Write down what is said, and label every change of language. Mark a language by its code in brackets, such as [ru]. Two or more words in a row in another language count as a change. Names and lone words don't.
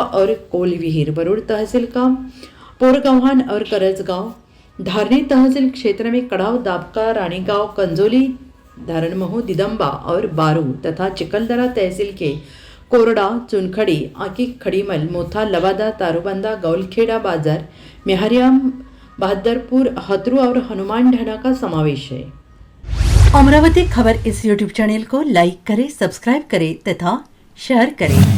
[hi] और कोलविहीर, वरुड़ तहसील का पोरगव्हाण और करजगांव, धारनी तहसील क्षेत्र में कड़ाव, दाबका, रानीगांव, कंजोली, धारणमहू, दिदंबा और बारू तथा चिखलदरा तहसील के कोरडा, चुनखड़ी, आकी, खड़ीमल, मोथा, लवादा, तारूबंदा, गौलखेड़ा बाजार, मेहरियाम, बहादुरपुर, हतरू और हनुमान ढाणा का समावेश है। अमरावती खबर इस YouTube चैनल को लाइक करें, सब्सक्राइब करें तथा शेयर करें।